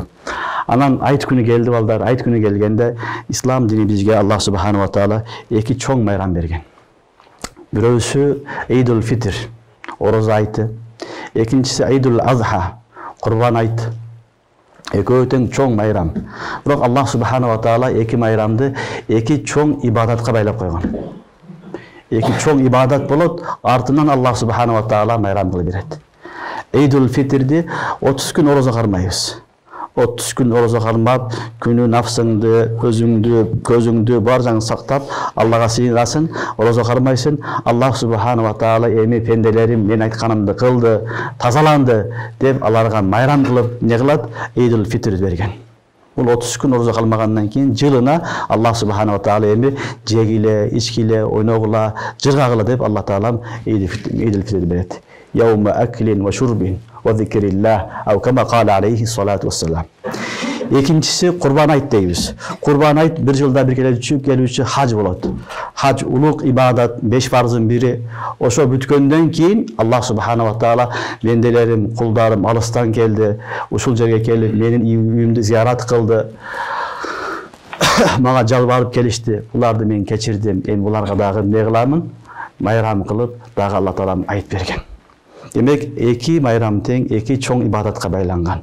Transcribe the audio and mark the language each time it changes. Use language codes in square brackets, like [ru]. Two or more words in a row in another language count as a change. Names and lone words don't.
[ky] Анан айт күнү келди балдар. Айт күнү келгенде ислам дини бизге [ar] الله سبحانه وتعالى [ky] эки чоң майрам берген. Бирөөсү Идул Фитр, орозо айты. Экинчиси Идул Азха, Курбан айт. Экөө тең чоң майрам. Бирок [ar] الله سبحانه وتعالى [ky] эки майрамды эки чоң ибадатка байлап койгон. Эки чоң ибадат болот, артынан [ar] الله سبحانه وتعالى [ky] майрам кылып берет. Идул Фитрди 30 күн орозо кармайбыз. 30 күн орозо кармап, күнү нафсыңды, өзүңдү, көзүңдү бар жаңы сактап, Аллага сыйынасын, орозо кармайсың. [ar] الله سبحانه وتعالى [ky] эми пенделерим мен айтканымды кылды, тазаланды деп аларга майрам кылып, не кылат? Идул Фитр берген. Бул 30 күн орозо калмагандан кийин жылына [ar] الله سبحانه وتعالى [ky] эми жегиле, ичкиле, ойногула, жыргагыла деп Аллах таалам Идул Фитр берет. [ar] يوم أكل وشرب وذكر الله، أو كما قال عليه الصلاة والسلام. [ky] Экинчиси Курбан айт дейбиз. Курбан айт бир жылда бир келүүчү хаж болот. Хаж улук ибадат, 5 фарздын бири. Ошо бүткөндөн кийин [ar] الله سبحانه وتعالى [ky] бенделерим, кулдарым алыстан келди, ушул жерге келип менин үйүмдү зиярат кылды. Мага жалбарып келишти. Буларды мен кечирдим. Эми буларга дагы эмне кыламын? Майрам кылып, дагы Алла таалам айт берген. Демек, эки майрам тең, эки чоң ибадатка байланган.